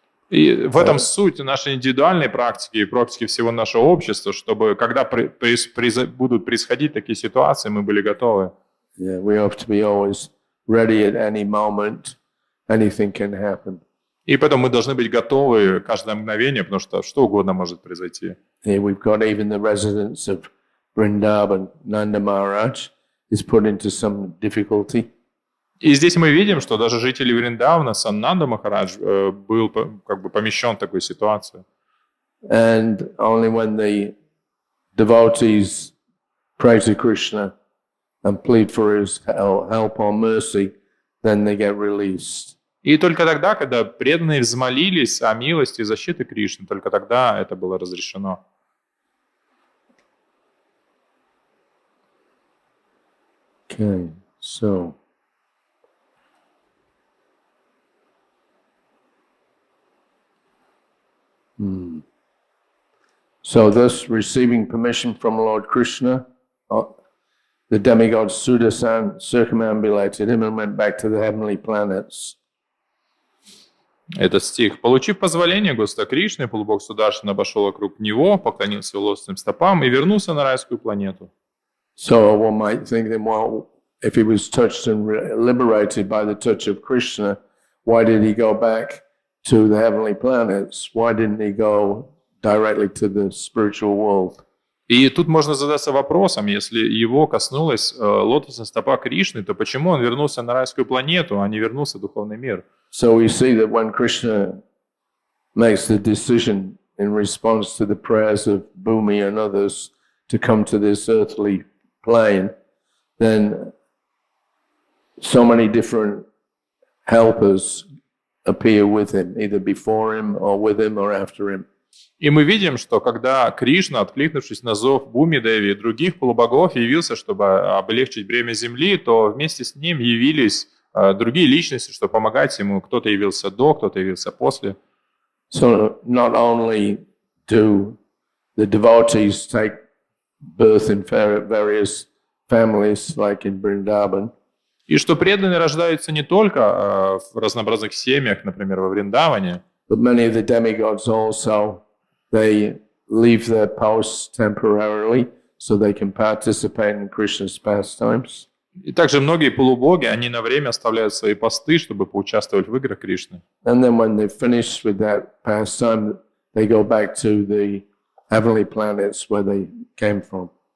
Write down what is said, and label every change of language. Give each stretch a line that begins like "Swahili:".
Russian: И в этом суть нашей индивидуальной практики и практики всего нашего общества, чтобы когда будут происходить такие ситуации, мы были готовы.
English: Yeah, we have to be always ready at any moment. Anything can happen.
Russian: И поэтому мы должны быть готовы каждое мгновение, потому что что угодно может произойти.
English: Here we've got even the residents of Vrindavan, Nanda Maharaj, is put into some difficulty.
Russian: И здесь мы видим, что даже жители Вриндавана, Нанда Махарадж, был как бы помещен в такую ситуацию.
English: And only when the devotees pray to Krishna and plead for his help or mercy, then they get released.
Russian: И только тогда, когда преданные взмолились о милости и защите Кришны, только тогда это было разрешено.
English: Okay, so so thus receiving permission from Lord Krishna, the demigod Sudasan circumambulated him and went back to the heavenly planets.
Russian: Этот стих. Получив позволение Господа Кришны, полубог Сударшана обошел вокруг него, поклонился его лотосным стопам и вернулся на райскую планету.
English: So one might think that, well, if he was touched and liberated by the touch of Krishna, why did he go back to the heavenly planets? Why didn't he go directly to the spiritual world?
Russian: И тут можно задаться вопросом, если его коснулась лотосная стопа Кришны, то почему он вернулся на райскую планету, а не вернулся в духовный мир?
English: So we see that when Krishna makes the decision in response to the prayers of Bhumi and others to come to this earthly plane, then so many different helpers appear with him, either before him or with him or after him.
Russian: И мы видим, что когда Кришна, откликнувшись на зов Буми-деви и других полубогов, явился, чтобы облегчить бремя земли, то вместе с ним явились другие личности, чтобы помогать ему. Кто-то явился до, кто-то явился после.
English: So not only do the devotees take birth in various families, like in Vrindavan,
Russian: И что преданные рождаются не только в разнообразных семьях, например, во Вриндаване,
English: but many of the demigods also, they leave their posts temporarily so they can participate in Krishna's pastimes.
Russian: и также многие полубоги, они на время оставляют свои посты, чтобы поучаствовать в играх Кришны.
English: And then when they're finished with that pastime, they go back to the heavenly planets where they came from.